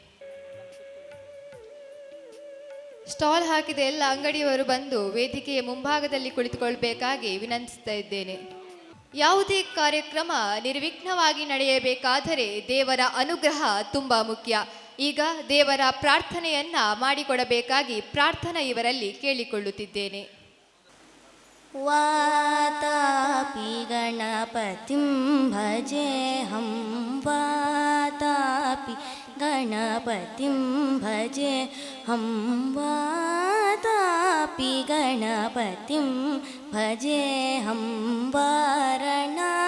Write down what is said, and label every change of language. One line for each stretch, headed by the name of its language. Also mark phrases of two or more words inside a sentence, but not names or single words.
Kannada: ಸ್ಟಾಲ್ ಹಾಕಿದ ಎಲ್ಲ ಅಂಗಡಿಯವರು ಬಂದು ವೇದಿಕೆಯ ಮುಂಭಾಗದಲ್ಲಿ ಕುಳಿತುಕೊಳ್ಬೇಕಾಗಿ ವಿನಂತಿಸ್ತಾ ಇದ್ದೇನೆ. ಯಾವುದೇ ಕಾರ್ಯಕ್ರಮ ನಿರ್ವಿಘ್ನವಾಗಿ ನಡೆಯಬೇಕಾದರೆ ದೇವರ ಅನುಗ್ರಹ ತುಂಬ ಮುಖ್ಯ. ಈಗ ದೇವರ ಪ್ರಾರ್ಥನೆಯನ್ನ ಮಾಡಿಕೊಡಬೇಕಾಗಿ ಪ್ರಾರ್ಥನಾ ಇವರಲ್ಲಿ ಕೇಳಿಕೊಳ್ಳುತ್ತಿದ್ದೇನೆ.
Sanskrit: ವಾತಾಪಿ ಗಣಪತಿಂ ಭಜೇಹಂ ವಾತಾಪಿ ಗಣಪತಿಂ ಭಜೇಹಂ ವಾತಾಪಿ ಗಣಪತಿಂ ಭಜೇಹಂ ವಾರಣಾ